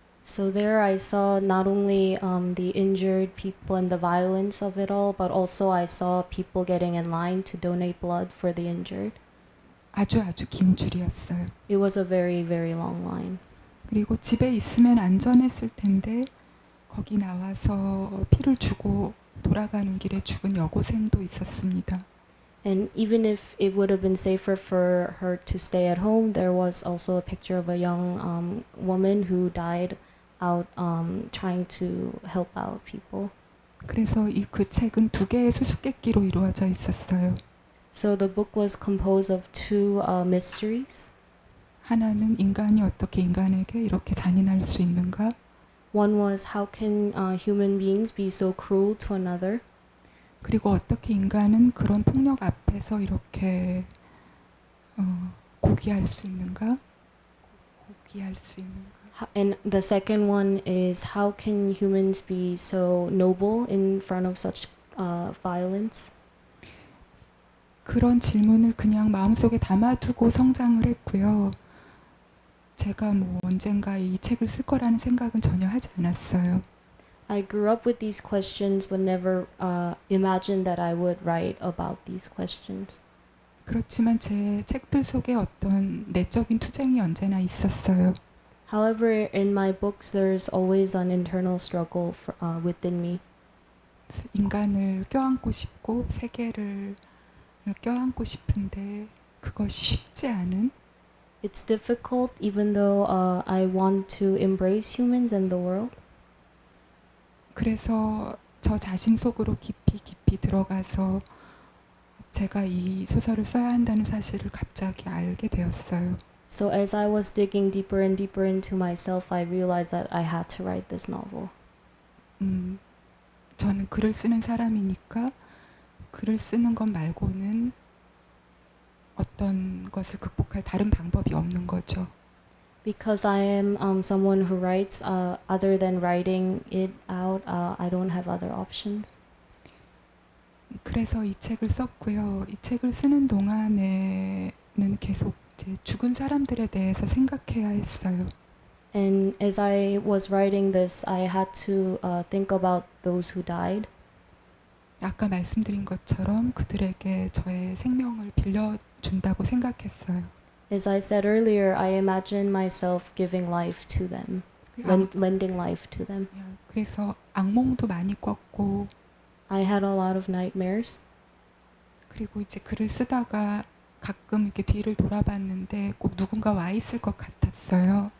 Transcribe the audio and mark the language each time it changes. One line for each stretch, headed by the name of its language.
English: So there I saw not only the injured people and the violence of it all, but also I saw people getting in line to donate blood for the injured.
Korean: 아주 긴 줄이었어요.
English: It was a very, very long line.
Korean: 그리고 집에 있으면 안전했을 텐데 거기 나와서 피를 주고 돌아가는 길에 죽은 여고생도 있었습니다.
English: And even if it would have been safer for her to stay at home, there was also a picture of a young woman who died out trying to help out people.
Korean: 그래서 그 책은 2개의 수수께끼로 이루어져 있었어요.
English: So the book was composed of two mysteries.
Korean: 하나는 인간이 어떻게 인간에게 이렇게 잔인할 수 있는가?
English: One was how can human beings be so cruel to another?
Korean: 그리고 어떻게 인간은 그런 폭력 앞에서 이렇게 고귀할 수 있는가? 고귀할 수 있는가?
English: And the second one is how can humans be so noble in front of such violence?
Korean: 그런 질문을 그냥 마음속에 담아두고 성장을 했고요. 제가 언젠가 이 책을 쓸 거라는 생각은 전혀 하지 않았어요.
English: I grew up with these questions but never imagined that I would write about these questions.
Korean: 그렇지만 제 책들 속에 어떤 내적인 투쟁이 언제나 있었어요.
English: However, in my books, there's always an internal struggle within me.
Korean: 인간을 껴안고 싶고 세계를 껴안고 싶은데 그것이 쉽지 않은
English: It's difficult even though I want to embrace humans and the world.
Korean: 그래서 저 자신 속으로 깊이 들어가서 제가 이 소설을 써야 한다는 사실을 갑자기 알게 되었어요.
English: So as I was digging deeper and deeper into myself, I realized that I had to write this novel.
Korean: 저는 글을 쓰는 사람이니까 글을 쓰는 것 말고는 어떤 것을 극복할 다른 방법이 없는 거죠.
English: Because I am someone who writes, other than writing it out, I don't have other options.
Korean: 그래서 이 책을 썼고요. 이 책을 쓰는 동안에는 계속 이제 죽은 사람들에 대해서 생각해야 했어요.
English: And as I was writing this, I had to think about those who died.
Korean: 아까 말씀드린 것처럼 그들에게 저의 생명을 빌려준다고 생각했어요.
English: As I said earlier, I imagined myself giving life to them, lending life to them.
Korean: 그래서 악몽도 많이 꿨고
English: I had a lot of nightmares.
Korean: 그리고 이제 글을 쓰다가 가끔 이렇게 뒤를 돌아봤는데 꼭 누군가 와 있을 것 같았어요.